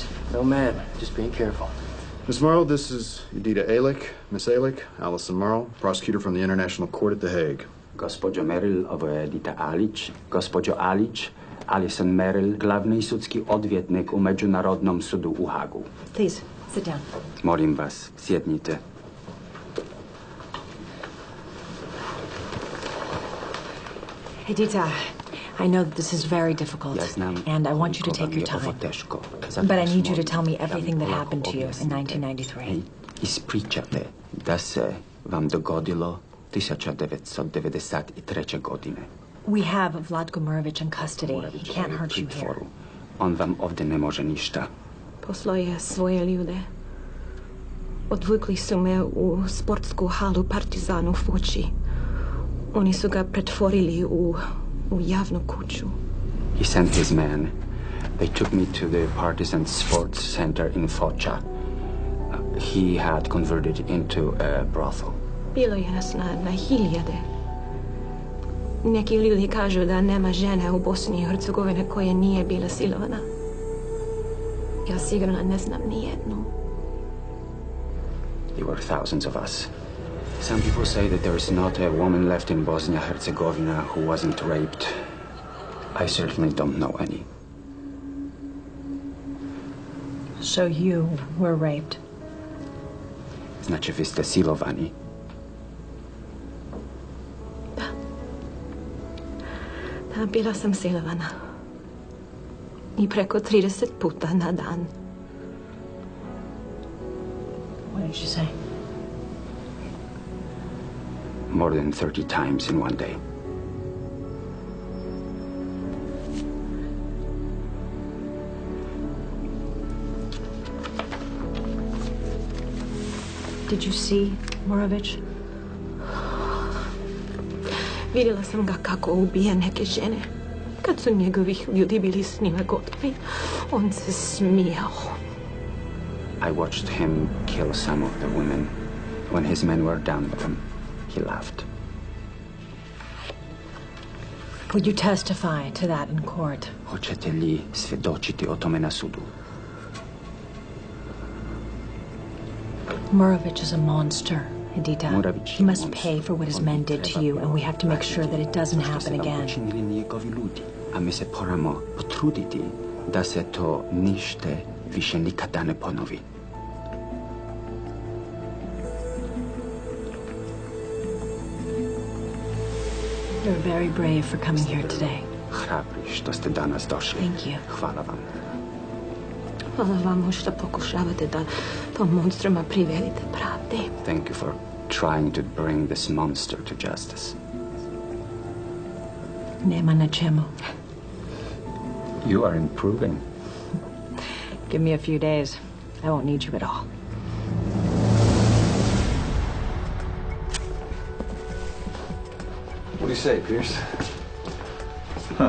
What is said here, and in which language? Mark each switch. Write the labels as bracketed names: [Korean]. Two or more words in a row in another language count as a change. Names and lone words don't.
[English] No, ma'am. Just being careful. Miss Morrow, this is Edita Alick. Miss Alick, Allison Morrow, prosecutor from the International Court at The Hague. [Bosnian] Gospođo Merrill, ovo je Edita Alić. Gospođo Alić, Alison Merrill, glavni sudski odvjetnik u Međunarodnom sudu u Hagu. [English] Please, sit down. [Bosnian] Molim vas, sjednite. [English] Edita, I know that this is very difficult, and I want you to take your time. But I need you to tell me everything that happened to you in 1993. [Bosnian] Ispričate da se vam dogodilo 1993. godine. [English] We have Vlatko Morović in custody. He can't hurt you here. [Bosnian] On vam ovdje ne može ništa. Poslao je svoje ljude. Odvukli su me u sportsku halu Partizanu u Foči. Oni su ga pretvorili u javnu kuću. [English] He sent his men. They took me to the Partizan Sports Center in Foča. He had converted into a brothel. [Bosnian] Bilo je nas na hiljade. Neki ljudi kažu da nema žene u Bosni i Hercegovini koja nije bila silovana. Ja sigurno ne znam ni jednu. [English] There were thousands of us. Some people say that there is not a woman left in Bosnia-Herzegovina who wasn't raped. I certainly don't know any. So you were raped? [Bosnian] Znači, vi ste silovani. Da, bila sam silovana. I preko 30 puta na dan. [English] What did you say? More than 30 times in one day. Did you see Morović? [Bosnian] Vidjela sam ga kako ubija neke žene. Kad su njegovih ljudi bili s njima gotovi, on se smijao. [English] I watched him kill some of the women. When his men were done with them, he laughed. Would you testify to that in court? [Bosnian] Hoćete li svjedočiti o tome na sudu? [English] Morović is a monster, Edita. He must pay for what his men did to you, and we have to make sure that it doesn't happen again. [Bosnian] A mi se moramo potruditi da se to ništa više nikada ne ponovi. [English] You're very brave for coming here today. [Bosnian] Hrabri što ste danas došli. [English] Thank you. [Bosnian] Hvala vam. Hvala vam što pokušavate da tom monstruma privedite pravdi. [English] Thank you for trying to bring this monster to justice. [Bosnian] Nema na čemu. [English] You are improving. Give me a few days. I won't need you at all. What do you say, Pierce? Huh.